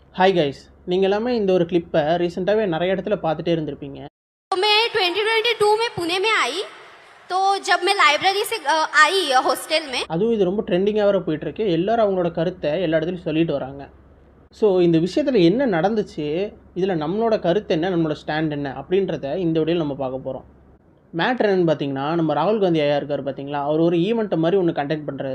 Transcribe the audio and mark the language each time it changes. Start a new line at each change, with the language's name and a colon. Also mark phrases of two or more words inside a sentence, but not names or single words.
English: hi guys
Tamil: நீங்கள் எல்லாமே இந்த ஒரு கிளிப்பை ரீசெண்டாகவே நிறைய இடத்துல பார்த்துட்டே இருந்திருப்பீங்க.
Hindi: तो मैं 2022 में पुणे में आई, तो जब मैं लाइब्रेरी से आई हॉस्टल में,
Tamil: அதுவும் இது ரொம்ப ட்ரெண்டிங்காக வர போயிட்டுருக்கு. எல்லாரும் அவங்களோட கருத்தை எல்லா இடத்துலையும் சொல்லிட்டு வராங்க. ஸோ இந்த விஷயத்தில் என்ன நடந்துச்சு, இதில் நம்மளோட கருத்து என்ன, நம்மளோட ஸ்டாண்ட் என்ன அப்படின்றத இந்த வீடியோவில் நம்ம பார்க்க போகிறோம். மேட்ரு என்னன்னு பார்த்தீங்கன்னா, நம்ம ராகுல் காந்தி ஐயா இருக்கார் பார்த்தீங்களா, அவர் ஒரு ஈவெண்ட்டை மாதிரி ஒன்று கண்டக்ட் பண்ணுறாரு.